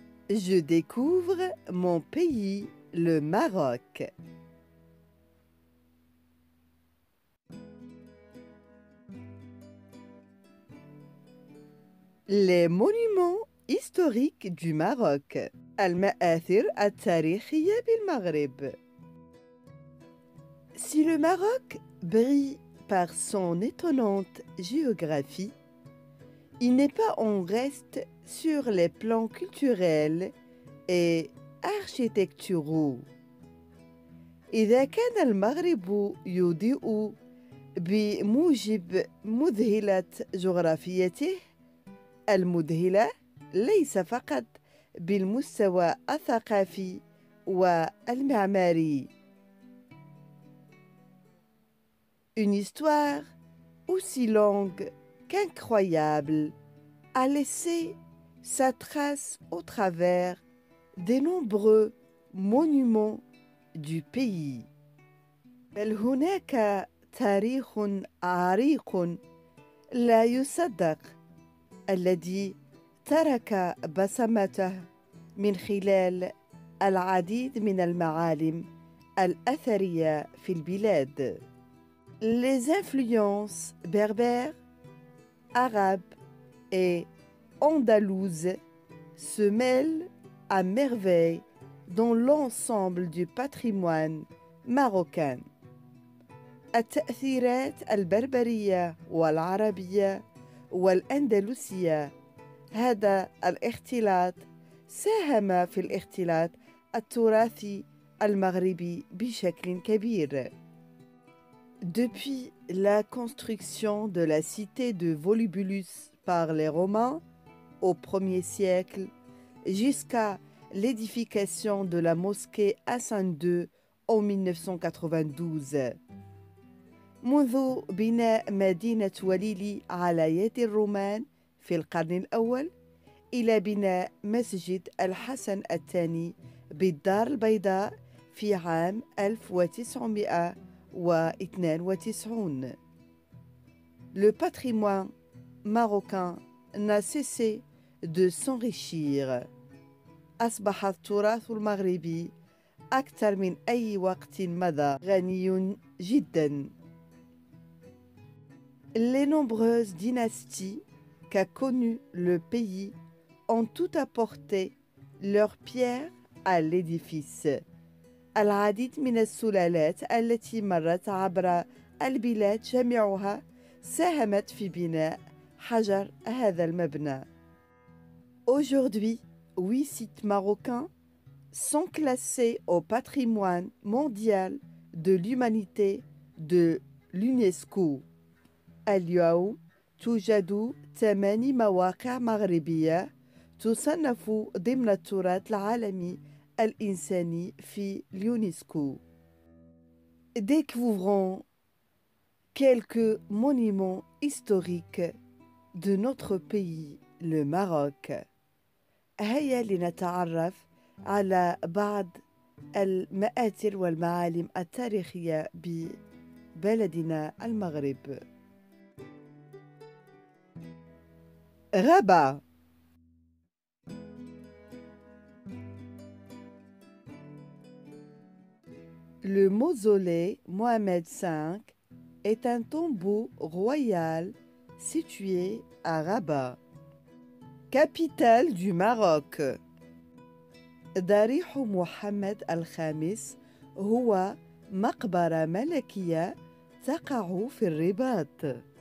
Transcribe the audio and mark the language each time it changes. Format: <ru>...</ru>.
<fr>Je découvre mon pays, le Maroc. Les monuments historiques du Maroc.</fr> <ar>المآثر التاريخية بالمغرب.</ar> <fr>Si le Maroc brille par son étonnante géographie, il n'est pas en reste sur les plans culturels et architecturaux.</fr> <ar>إذا كان المغرب يضيء بموجب مذهلة جغرافيته المذهلة ليس فقط بالمستوى الثقافي والمعماري.</ar> <fr>Une histoire aussi longue qu'incroyable a laissé sa trace au travers des nombreux monuments du pays.</fr> <ar>بل هناك تاريخ عريق لا يصدق الذي ترك بصمته من خلال العديد من المعالم الأثرية في البلاد.</ar> <fr>Les influences berbères, arabes et andalouses se mêlent à merveille dans l'ensemble du patrimoine marocain.</fr> <ar>التأثيرات البربرية والعربية والأندلسية هذا الاختلاط ساهم في الاختلاط التراثي المغربي بشكل كبير.</ar> <fr>Depuis la construction de la cité de Volubulus par les Romains au 1er siècle jusqu'à l'édification de la mosquée Hassan II en 1992.</fr> <ar>منذ بناء مدينة وليلي على يد الرومان في القرن الأول إلى بناء مسجد الحسن الثاني بالدار البيضاء في عام 1992.</ar> <fr>Le patrimoine marocain n'a cessé de s'enrichir.</fr> <ar>أصبح التراث المغربي أكثر من أي وقت مضى غني جداً.</ar> <fr>Les nombreuses dynasties qu'a connues le pays ont tout apporté leur pierre à l'édifice.</fr> <ar>العديد من السلالات التي مرت عبر البلاد جميعها ساهمت في بناء حجر هذا المبنى.</ar> <fr>Aujourd'hui, 8 sites marocains sont classés au patrimoine mondial de l'humanité de l'UNESCO.</fr> <ar>اليوم توجد 8 مواقع مغربية تصنف ضمن التراث العالمي الإنساني في l'UNESCO.</ar> <fr>Découvrons quelques monuments historiques de notre pays, le Maroc.</fr> <ar>هيا لنتعرف على بعض المآثر والمعالم التاريخية ببلدنا المغرب.</ar> <fr>Rabat. Le mausolée Mohamed V est un tombeau royal situé à Rabat, capitale du Maroc.</fr> <ar>ضريح محمد الخامس هو مقبرة ملكية تقع في الرباط.</ar>